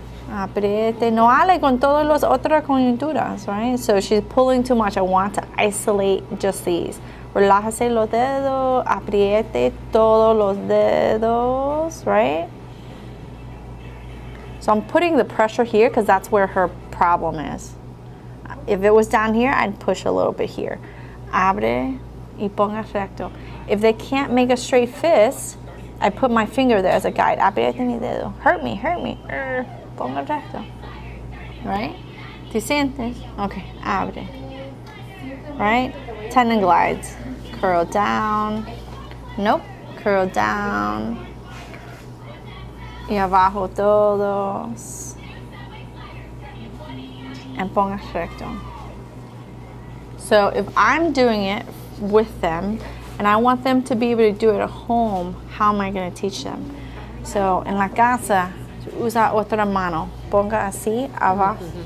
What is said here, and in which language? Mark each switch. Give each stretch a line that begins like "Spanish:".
Spanish: Apriete, no hale con todas las otras coyunturas, right?
English: So she's pulling too much. I want to isolate just these.
Spanish: Relájase los dedos, apriete todos los dedos, right?
English: So I'm putting the pressure here because that's where her problem is. If it was down here, I'd push a little bit here.
Spanish: Abre y ponga recto.
English: If they can't make a straight fist, I put my finger there as a guide.
Spanish: Apriete mi dedo.
English: Hurt me, hurt me.
Spanish: Ponga recto. Right? ¿Te sientes? Okay, abre. Right?
English: Tendon glides. Curl down. Nope. Curl down.
Spanish: Y abajo todos.
English: And
Spanish: ponga recto.
English: So if I'm doing it with them and I want them to be able to do it at home, how am I going to teach them? So
Spanish: en la casa, usa otra mano. Ponga así abajo.